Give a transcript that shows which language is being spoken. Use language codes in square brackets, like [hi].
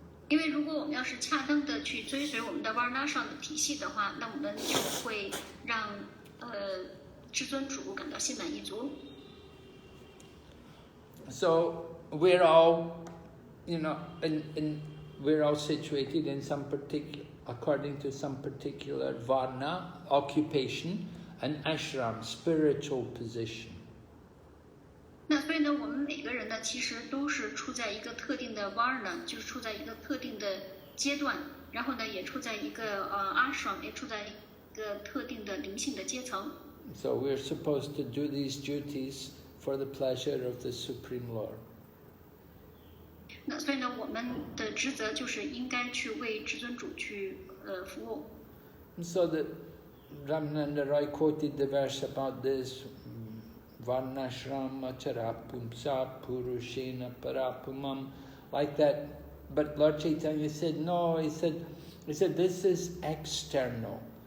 [zh] 因为如果我们要是恰当的去追随我们的 Varna Ashram 的体系的话，那我们就会让至尊主感到心满意足。 [en] So we're all, we're all situated in according to some particular varna, occupation, and ashram, spiritual position. [zh] 那所以呢，我们每个人呢，其实都是处在一个特定的 varna， 就是处在一个特定的阶段，然后呢，也处在一个ashram， 也处在一个特定的灵性的阶层。 [en] So we're supposed to do these duties for the pleasure of the Supreme Lord. [zh] 那所以呢，我们的职责就是应该去为至尊主去服务。 [en] So that Ramananda Roy quoted the verse about this, [sa] Varnashrama charapumsa purushena parapumam, [en] like that. But Lord Chaitanya said, no, he said this is external.